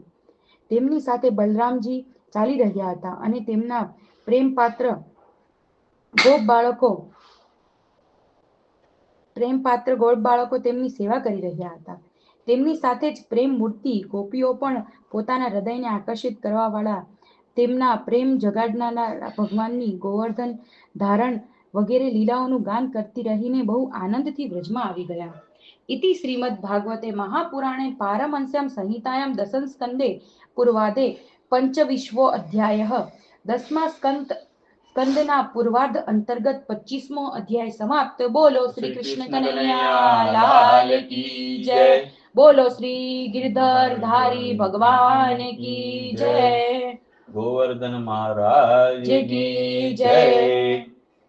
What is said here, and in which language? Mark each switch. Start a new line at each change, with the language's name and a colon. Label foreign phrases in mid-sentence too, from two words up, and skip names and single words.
Gujarati: તેમની સાથે બલરામજી ચાલી રહ્યા હતા અને તેમના પ્રેમપાત્ર ગોપ બાળકો તેમની સેવા કરી રહ્યા હતા. તેમની સાથે જ પ્રેમ મૂર્તિ ગોપીઓ પણ પોતાના હૃદયને આકર્ષિત કરવા વાળા તેમના પ્રેમ જગાડનારા ભગવાનની ગોવર્ધન ધારણ વગેરે લીલાઓનું ગાન કરતી રહીને બહુ આનંદથી વ્રજમાં આવી ગયા.
Sanskrit: इति श्रीमद्भागवते महापुराणे पारमहंस्यां संहितायां दशम स्कंदे पूर्वाधे पंचविंशो अध्यायः.
Gujarati: દસમા સ્કંદના પૂર્વાર્ધ અંતર્ગત 25મો અધ્યાય સમાપ્ત.
Hindi: बोलो श्री कृष्ण कन्हैया लाल की जय. बोलो श्री गिरधर धारी भगवान की जय. गोवर्धन महाराज की जय.